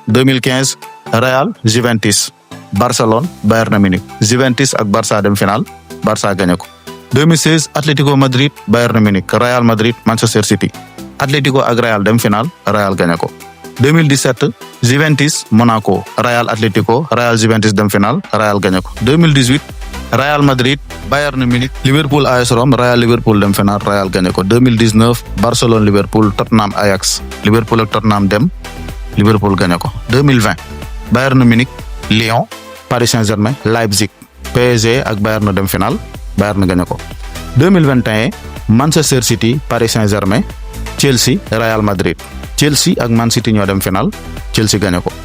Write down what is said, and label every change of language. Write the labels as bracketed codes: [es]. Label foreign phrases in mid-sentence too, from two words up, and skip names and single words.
[wo] 2015 Real Juventus, Barcelone Bayern Munich, Juventus ak Barça dem final, Barça gagné ko. 2016 Atlético Madrid Bayern Munich, Real Madrid Manchester City, Atlético ak Real dem final, Real gagné ko. 2017 Juventus Monaco, Real Atlético, Real Juventus dem final, Real gagné ko. 2018 Real Madrid Bayern Munich, Liverpool AS Rome, Real Liverpool dem final, Real gagné ko. 2019 Barcelone Liverpool, Tottenham Ajax, Liverpool ak Tottenham dem, Liverpool gagné ko. 2020 Bayern Munich Lyon, Paris Saint-Germain Leipzig, PSG ak Bayern dem final, Bayern gagné ko. 2021 Manchester City Paris Saint-Germain, Chelsea Real Madrid, Chelsea ak Man City ñoo dem final, Chelsea gagné ko.